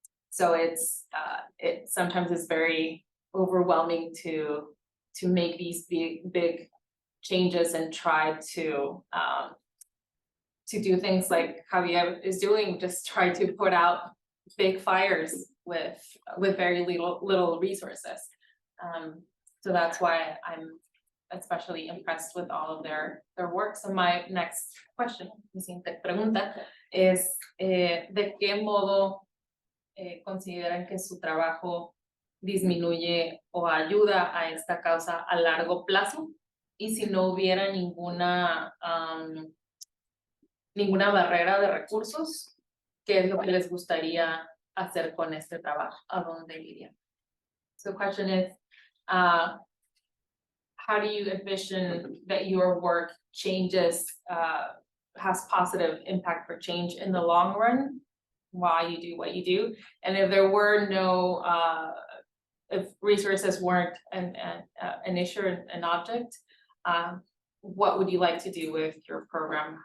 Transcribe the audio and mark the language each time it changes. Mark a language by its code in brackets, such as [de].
[en] So it sometimes is very overwhelming to make these big changes and try to do things like Javier is doing, just try to put out big fires with very little resources. So that's why I'm especially impressed with all of their work. So my next question, [es] mi siguiente pregunta, es ¿de qué modo consideran que su trabajo disminuye o ayuda a esta causa a largo plazo? Y si no hubiera ninguna barrera de recursos, ¿qué es lo que les gustaría hacer con este trabajo? ¿A dónde irían? [en] So the question is, how do you envision that your work changes, has positive impact for change in the long run, while you do what you do? And if there were no, if resources weren't an issue, an object, what would you like to do with your program?